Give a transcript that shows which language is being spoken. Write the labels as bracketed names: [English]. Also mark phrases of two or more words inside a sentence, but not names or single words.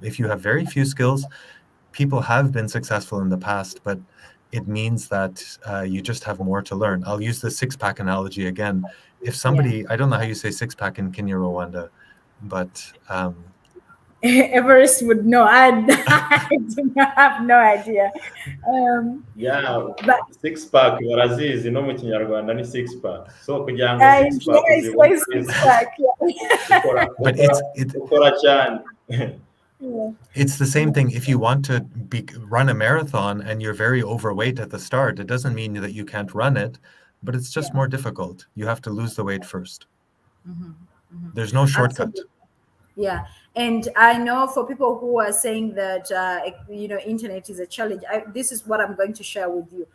[English] If you have very few skills, people have been successful in the past, but it means that you just have more to learn. I'll use the six-pack analogy again. If somebody, I don't know how you say six-pack in Kenya, Rwanda, but Everest would know. I do not have no idea. But six pack [Kinyarwanda] barazizi no mu kinyarwanda ni [English] six pack. [Kinyarwanda] So kugira ngo [English] six pack it's like six pack. But [Kinyarwanda] ukora cyane. [English] It's the same thing. If you want to run a marathon and you're very overweight at the start, it doesn't mean that you can't run it, but it's just more difficult. You have to lose the weight first. There's no shortcut. Absolutely. Yeah, and I know for people who are saying that internet is a challenge, this is what I'm going to share with you.